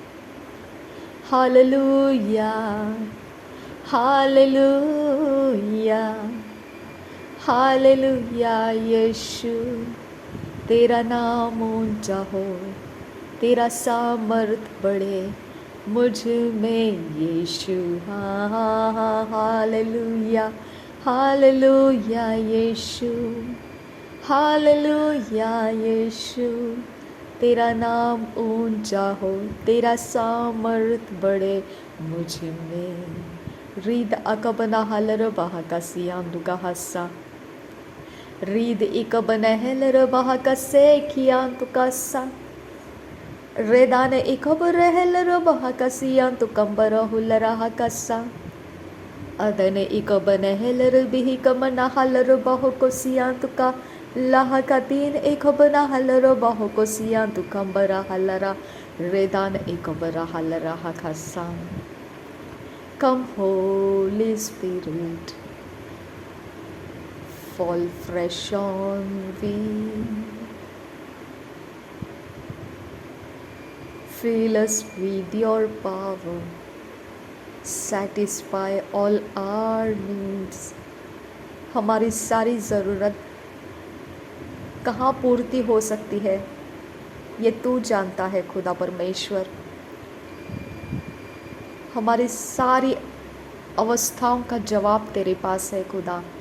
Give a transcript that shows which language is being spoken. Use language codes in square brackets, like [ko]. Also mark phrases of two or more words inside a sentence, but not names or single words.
[hi] हालेलुया हालेलुया हालेलुया यीशु तेरा नाम ऊंचा हो तेरा सामर्थ बढ़े मुझ में यीशु हाँ हाँ हाँ हालेलुया हालेलुया यीशु हालेलुया यीशु तेरा नाम ऊंचा हो तेरा सामर्थ बढ़े मुझ में रीद अकबना हलर बाहा का सियाम दुगा हस्सा रीद इक बनहलर बाहा का से खियान तो कसा रेदान इक बरहलर बाहा का सियान तो कंबर हुलरा कसा अदन इक बनहलर बिही कमना हलर बाहो को सियान तो का लाह का तीन एक बना हलर बाहो को सियान तो कंबरा हलरा रेदान इक बरा हलरा कसा [en] Come Holy Spirit, fall fresh on me. Fill us with your power, satisfy all our needs. [hi] हमारी सारी ज़रूरत कहाँ पूर्ति हो सकती है ये तू जानता है खुदा परमेश्वर। हमारी सारी अवस्थाओं का जवाब तेरे पास है खुदा।